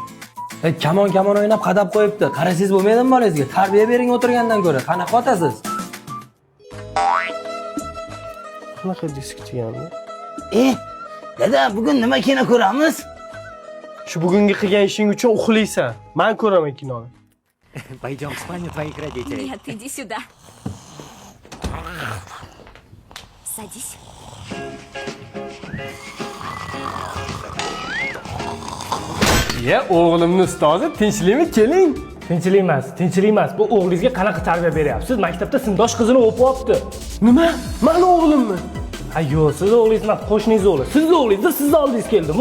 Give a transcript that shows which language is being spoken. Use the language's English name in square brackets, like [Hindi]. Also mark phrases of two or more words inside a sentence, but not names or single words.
[Uzbek] Kamon o'ynab qadab qo'yibdi. Qarasangiz bo'lmaydimi bolangizga? Tarbiya bering o'tirgandan ko'ra. Qanaqa otasiz? Qanaqa disk chiqganmi? Dada, bugun nima kino ko'ramiz? Shu bugungi qilgan ishing uchun uxlaysan. Men ko'raman kinoni. [Russian] Пойдем в спальню твоих родителей. Нет, иди сюда. Садись. [Uzbek] O'g'limni ustozi, tinchlikmi? Keling. Tinchlik emas. Bu o'g'lingizga qanaqa tarbiya beryapsiz? Maktabda sindosh qizini o'pib olibdi. Nima? Meni o'g'limmi? Ha, yo'q, siz o'g'lingiz emas, qo'shningiz o'g'li. Sizni o'g'lingiz, sizni oldingiz keldimi?